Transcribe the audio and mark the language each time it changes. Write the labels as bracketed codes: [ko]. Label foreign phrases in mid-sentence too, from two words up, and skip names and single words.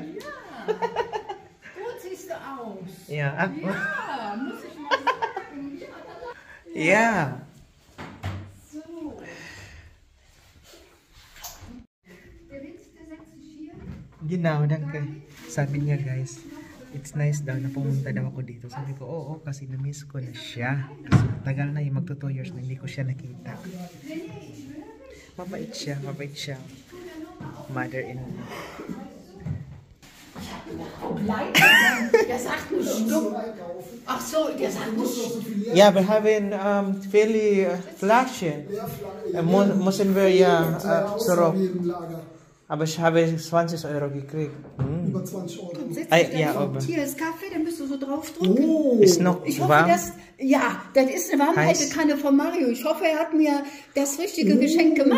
[de] Ja. Gut siehst du aus. Ja, Ja, muss ich mal sagen. ja. So. Der Winz, der setzt sich hier. Genau, danke. [tl] Sabi niya guys, [en] it's nice [tl] daw na pumunta daw ako dito. Sabi ko, oo, kasi na-miss ko na siya. Kasi tagal na yung magto 2 years na hindi ko siya nakita. Mabait siya, mabait siya. [en] Mother-in-law. [de] Der sagt ein Stück. Ach so, der sagt ein Stück. [en] Yeah, we're having Philly Flasche. [de] Müssen wir ja zurück. Aber ich habe 20 Euro gekriegt. Über 20 Euro. Ja, aber. Hier ist Kaffee, da müsst du so draufdrücken. Oh, Ist noch Ich hoffe, warm? ja, das ist eine Warmhaltekanne von Mario. Ich hoffe, er hat mir das richtige Geschenk gemacht.